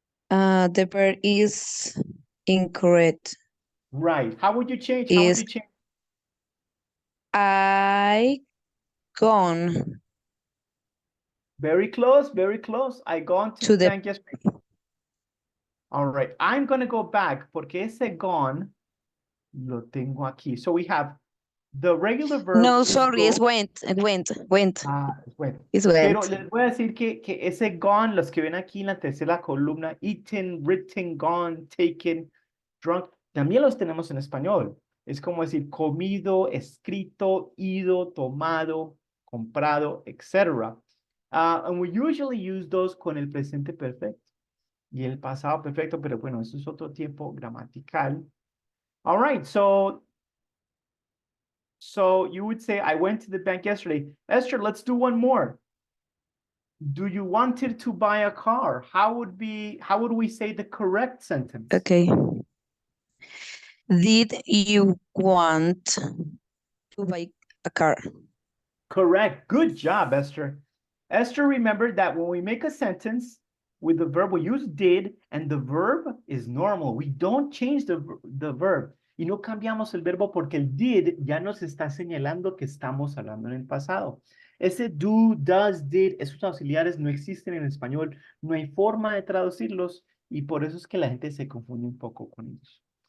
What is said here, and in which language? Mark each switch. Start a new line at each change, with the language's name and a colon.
English: The verb is incorrect. Right. How would you change? I gone Very close, very close. I gone to the bank yesterday. All right. I'm going to go back
Spanish: porque ese gone lo tengo aquí.
English: So we have the regular verb. No, sorry, it's went. It went.
Spanish: Ah, es went.
English: It's went.
Spanish: Pero les voy a decir que ese gone, los que ven aquí en la tercera columna, eaten, written, gone, taken, drunk, también los tenemos en español. Es como decir comido, escrito, ido, tomado, comprado, etc.
English: And we usually use those
Spanish: con el presente perfecto y el pasado perfecto, pero bueno, eso es otro tiempo gramatical.
English: All right, so you would say, I went to the bank yesterday. Esther, let's do one more. do you wanted to buy a car? How would we say the correct sentence? Okay. Did you want to buy a car? Correct. Good job, Esther. Esther, remember that when we make a sentence with the verb, we use did, and the verb is normal. We don't change the verb.
Spanish: Y no cambiamos el verbo porque el did ya nos está señalando que estamos hablando en el pasado. Ese do, does, did, esos auxiliares no existen en español. No hay forma de traducirlos y por eso es que la gente se confunde un poco con ellos.